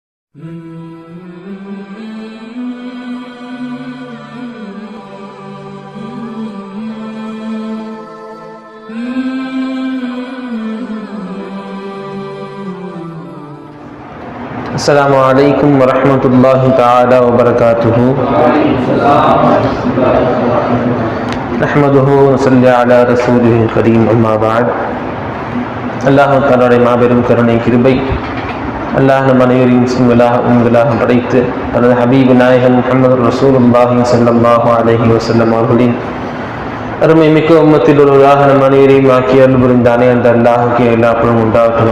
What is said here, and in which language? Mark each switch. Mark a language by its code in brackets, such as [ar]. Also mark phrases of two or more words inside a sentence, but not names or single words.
[ar] السلام عليكم ورحمة الله تعالى وبركاته. نحمده ونصلي على رسوله الكريم. أما بعد. الله تعالى [ta] மாபெரும் கருணை கிருபை அல்லாஹ் நம் அனைவரையும் முஸ்லிம்களாக படைத்து தனது ஹபீப் நாயகன் முஹம்மது [ar] رسول الله صلى الله عليه وسلم [ta] அவர்களின் அருமை மிக்க உம்மத்தில் ஒருவராக நம் அனைவரையும் ஆக்கி அருள் புரிந்தானே அந்த அல்லாஹுக்கு எல்லா புகழும் உண்டாகட்டும்.